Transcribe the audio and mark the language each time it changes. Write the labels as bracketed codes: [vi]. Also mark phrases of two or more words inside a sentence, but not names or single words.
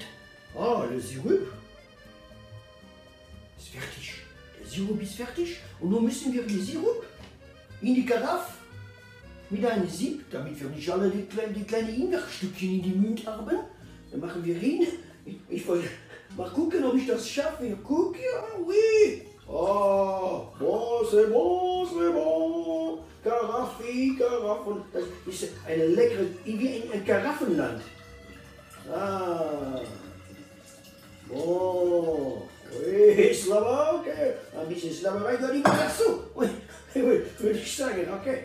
[de] Der Sirup ist fertig. Der Sirup ist fertig und nun müssen wir den Sirup in die Karaffe mit einem Sieb, damit wir nicht alle die kleinen Ingwerstückchen in die Mund haben. Dann machen wir hin. Ich wollte mal gucken, ob ich das schaffe. Guck, ja, [fr] oui. Oh, c'est bon. [de] Karaffe. Das ist eine leckere, wie ein Karaffenland. [fr] Oui, Slava, okay. [de] Ein bisschen Slaverei gehört immer dazu. Würde ich sagen, okay.